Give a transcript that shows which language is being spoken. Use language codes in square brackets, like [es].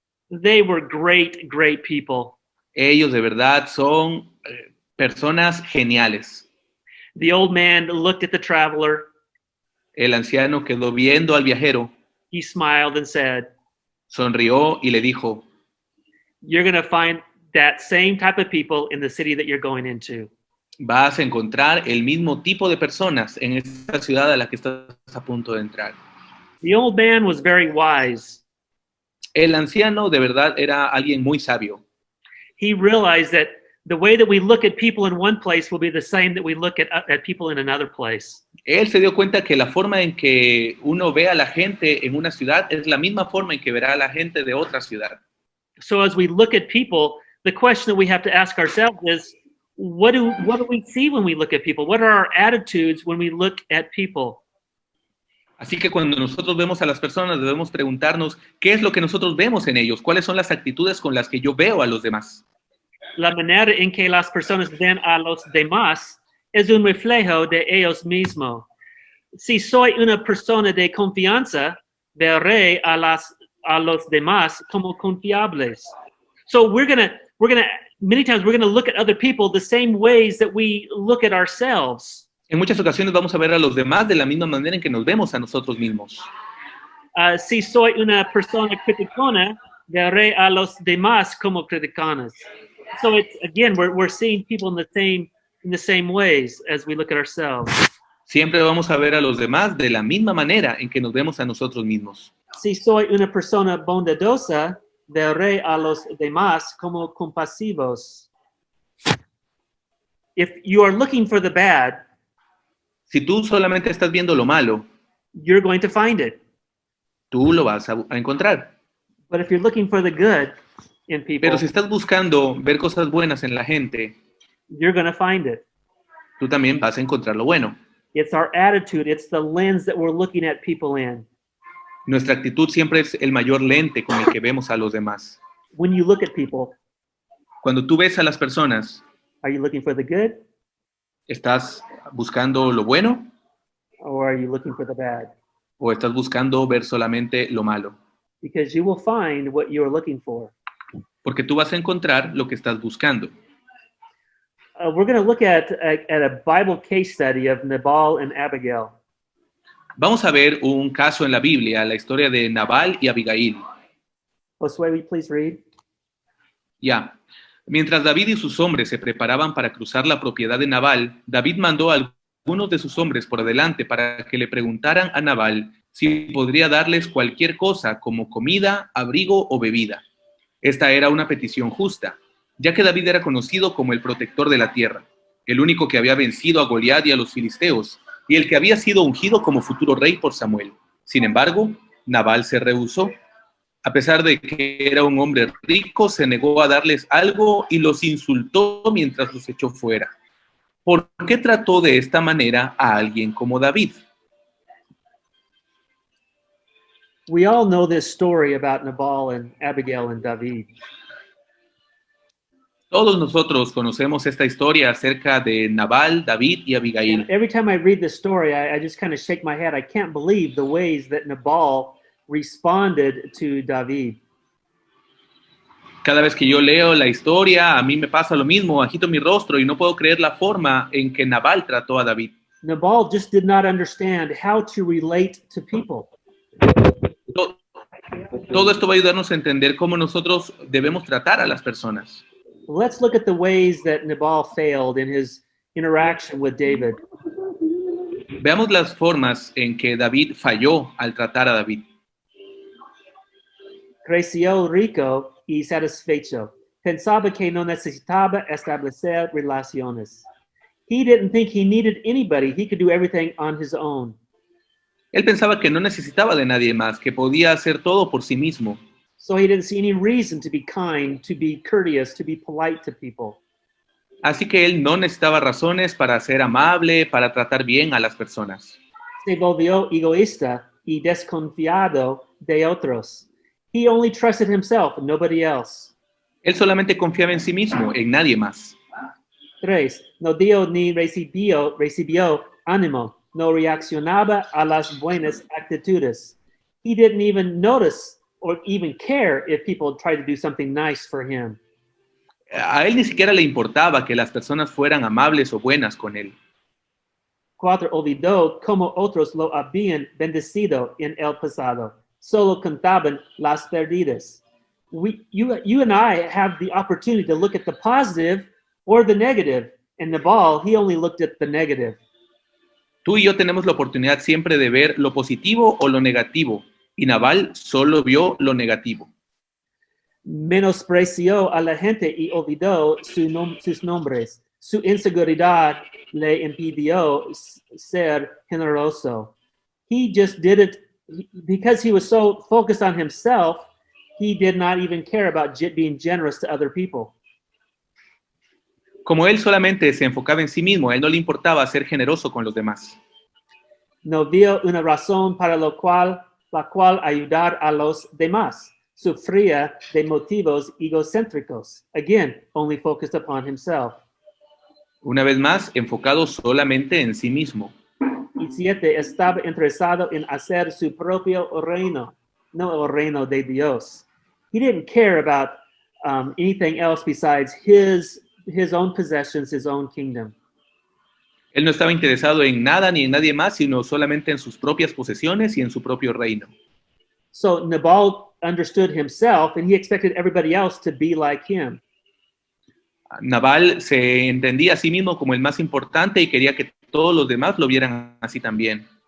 [en] They were great, great people. [es] Ellos de verdad son personas geniales. [en] The old man looked at the traveler. [es] El anciano quedó viendo al viajero, [en] He smiled and said, [es] sonrió y le dijo, [en] "You're going to find that same type of people in the city that you're going into." [es] vas a encontrar el mismo tipo de personas en esta ciudad a la que estás a punto de entrar. [en] The old man was very wise. [es] El anciano de verdad era alguien muy sabio. [en] He realized that the way that we look at people in one place will be the same that we look at people in another place. [es] Él se dio cuenta que la forma en que uno ve a la gente en una ciudad es la misma forma en que verá a la gente de otra ciudad. [en] So as we look at people, the question that we have to ask ourselves is, what do we see when we look at people? What are our attitudes when we look at people? [es] Así que cuando nosotros vemos a las personas debemos preguntarnos qué es lo que nosotros vemos en ellos, cuáles son las actitudes con las que yo veo a los demás. La manera en que las personas ven a los demás es un reflejo de ellos mismos. Si soy una persona de confianza, veré a los demás como confiables. [en] So many times we're gonna look at other people the same ways that we look at ourselves. [es] En muchas ocasiones vamos a ver a los demás de la misma manera en que nos vemos a nosotros mismos. Si soy una persona criticona, veré a los demás como criticanas. [en] So it's, again, we're seeing people in the same ways as we look at ourselves. [es] Siempre vamos a ver a los demás de la misma manera en que nos vemos a nosotros mismos. Si soy una persona bondadosa, veré a los demás como compasivos. [en] If you are looking for the bad, [es] Si tú solamente estás viendo lo malo, [en] you're going to find it. [es] tú lo vas a encontrar. [en] But if you're looking for the good in people, [es] Pero si estás buscando ver cosas buenas en la gente, [en] you're going to find it. [es] tú también vas a encontrar lo bueno. [en] It's our attitude. It's the lens that we're looking at people in. [es] Nuestra actitud siempre es el mayor lente con el que vemos a los demás. [en] When you look at people, [es] Cuando tú ves a las personas, [en] are you looking for the good [es] ¿estás buscando lo bueno [en] or are you looking for the bad? [es] o estás buscando ver solamente lo malo? [en] Because you will find what you're looking for. [es] Porque tú vas a encontrar lo que estás buscando. [en] We're going to look at a Bible case study of Nabal and Abigail. [es] Vamos a ver un caso en la Biblia, la historia de Nabal y Abigail. [en] Josué, will you please read? [es] Ya. Mientras David y sus hombres se preparaban para cruzar la propiedad de Nabal, David mandó a algunos de sus hombres por delante para que le preguntaran a Nabal si podría darles cualquier cosa como comida, abrigo o bebida. Esta era una petición justa, ya que David era conocido como el protector de la tierra, el único que había vencido a Goliat y a los filisteos, y el que había sido ungido como futuro rey por Samuel. Sin embargo, Nabal se rehusó. A pesar de que era un hombre rico, se negó a darles algo y los insultó mientras los echó fuera. ¿Por qué trató de esta manera a alguien como David? [en] We all know this story about Nabal and Abigail and David. [es] Todos nosotros conocemos esta historia acerca de Nabal, David y Abigail. [en] And every time I read this story, I just kind of shake my head. I can't believe the ways that Nabal responded to David. [es] Cada vez que yo leo la historia, a mí me pasa lo mismo, agito mi rostro y no puedo creer la forma en que Nabal trató a David. [en] Nabal just did not understand how to relate to people. [es] Todo esto va a ayudarnos a entender cómo nosotros debemos tratar a las personas. [en] Let's look at the ways that Nabal failed in his interaction with David. [es] Veamos las formas en que David falló al tratar a David. Creció rico y satisfecho. Pensaba que no necesitaba establecer relaciones. [en] He didn't think he needed anybody. He could do everything on his own. [es] Él pensaba que no necesitaba de nadie más, que podía hacer todo por sí mismo. [en] So he didn't see any reason to be kind, to be courteous, to be polite to people. [es] Así que él no necesitaba razones para ser amable, para tratar bien a las personas. Se volvió egoísta y desconfiado de otros. [en] He only trusted himself, nobody else. [es] Él solamente confiaba en sí mismo, en nadie más. 3. No dio ni recibió ánimo. No reaccionaba a las buenas actitudes. [en] He didn't even notice or even care if people tried to do something nice for him. [es] A él ni siquiera le importaba que las personas fueran amables o buenas con él. 4. Olvidó como otros lo habían bendecido en el pasado. Solo contaban las perdidas. [en] You and I have the opportunity to look at the positive or the negative. And Nabal, he only looked at the negative. [es] Tú y yo tenemos la oportunidad siempre de ver lo positivo o lo negativo, y Nabal solo vio lo negativo. Menospreció a la gente y olvidó sus nombres. Su inseguridad le impidió ser generoso. [en] He just did it because he was so focused on himself, he did not even care about being generous to other people. [es] Como él solamente se enfocaba en sí mismo, a él no le importaba ser generoso con los demás. No vio una razón para la cual ayudar a los demás. Sufría de motivos egocéntricos. [en] Again, only focused upon himself. [es] Una vez más, enfocado solamente en sí mismo. Y 7. Estaba interesado en hacer su propio reino, no el reino de Dios. [en] He didn't care about anything else besides his own possessions, his own kingdom. [es] Él no estaba interesado en nada ni en nadie más, sino solamente en sus propias posesiones y en su propio reino. [en] So Nabal understood himself and he expected everybody else to be like him. [es] Nabal se entendía a sí mismo como el más importante y quería que todos los demás lo vieran así también.